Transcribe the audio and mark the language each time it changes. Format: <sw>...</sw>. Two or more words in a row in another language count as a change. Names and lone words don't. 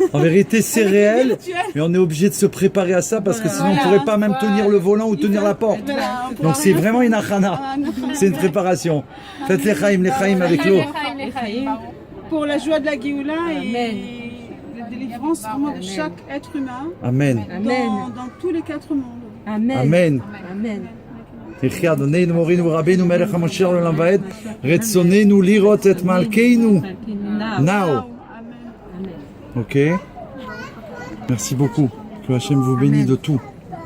<fr>En vérité, c'est réel, mais on est obligé de se préparer à ça parce que sinon on ne pourrait pas même tenir le volant ou tenir la porte. Donc c'est vraiment une achana, c'est une préparation. Faites les chaim avec l'eau. Pour la joie de la Géoula et la délivrance vraiment de chaque être humain. Amen. Dans tous les 4 mondes. Amen.</fr> <he>יחי אדוננו מורנו רבנו מלך המשיח עולם ועד רצוננו לראות את מלכנו now.</he> <fr>Ok. Merci beaucoup. Que Hachem vous bénisse de tout.</fr>